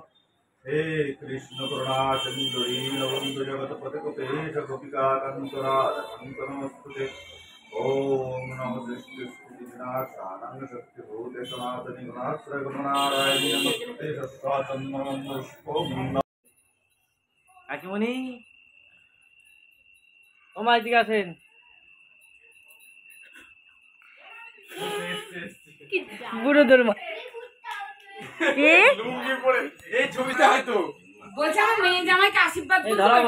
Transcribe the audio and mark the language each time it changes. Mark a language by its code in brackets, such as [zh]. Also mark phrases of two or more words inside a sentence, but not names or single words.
[sa] हे कृष्ण करुणा सिंधु दीनबन्धु जगत्पतिकृपेश गोपिकाकान्तराध नमस्तुते। ओम नमो सृष्टिस्थितिविनाशानं शक्तिभूते सनातने गुणाश्रयगुणनारायणे नमस्ते सत्स्वातन्त्रं पुष्पं। [bn] কাকিমণি ও মা এদিকে আসেন। বুড়োদের মা কে লুঙ্গি পরে এই ছবিটা হয়তো বলছে আমার মেয়ে জামাইকে আশীর্বাদ করতে হবে।